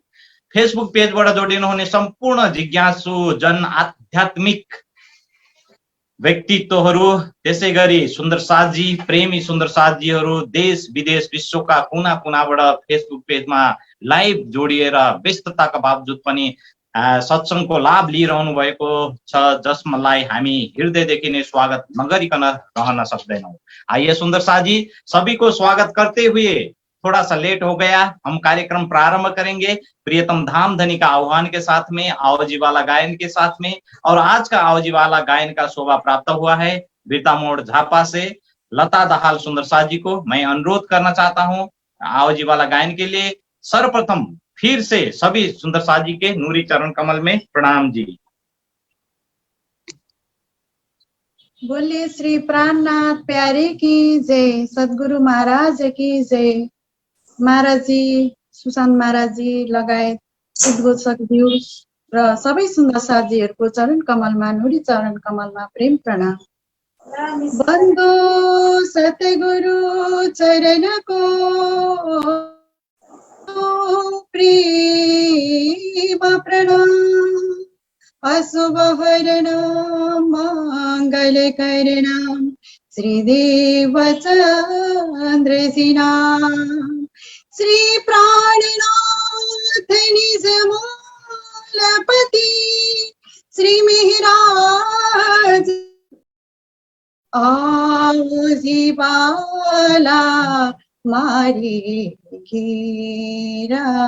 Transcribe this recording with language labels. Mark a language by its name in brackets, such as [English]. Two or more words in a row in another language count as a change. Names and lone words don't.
[Nepali] फेसबुक पेजबाट जोडिनु हुने सम्पूर्ण जिज्ञासु जन आध्यात्मिक व्यक्तित्वहरू, त्यसैगरी सुन्दर साथजी प्रेमी सुन्दर साथजीहरू देश विदेश विश्वका कुना कुनाबाट फेसबुक पेजमा लाइभ जोडिएर व्यस्तताका बावजुद पनि सत्संगको लाभ लिइरहनु भएको छ, जसलाई हामी हृदयदेखि नै स्वागत नगरिकन रहन सक्दैनौं। [Hindi] आइए सुन्दर साथजी, सभी को स्वागत करते हुए थोड़ा सा लेट हो गया, हम कार्यक्रम प्रारंभ करेंगे प्रियतम धाम धनी का आह्वान के साथ में, आओजी वाला गायन के साथ में। और आज का आओजी वाला गायन का शोभा प्राप्त हुआ है वृता मोड़ झापा से लता दाहाल सुंदर साथ जी को। मैं अनुरोध करना चाहता हूँ आओजी वाला गायन के लिए। सर्वप्रथम फिर से सभी सुंदर साथ जी के नूरी चरण कमल में प्रणाम जी। बोले श्री प्राणनाथ प्यारे की जय, सद्गुरु महाराज की जय। महाराज जी, [Nepali] सुशान्त महाराज जी लगायत उद्घोषकज्यू र सबै सुन्दर साथीहरूको चरण कमलमा, नुरी चरण कमलमा प्रेम प्रणाम। बन्दो सतगुरु चरणको प्रेम प्रणाम, [Hindi] अशुभ हरण मंगल करण श्रीदेव चंद्र नाम, श्री प्राणनाथ निज मूलपति श्री मेहराज आओजी बाला मारी घेरा,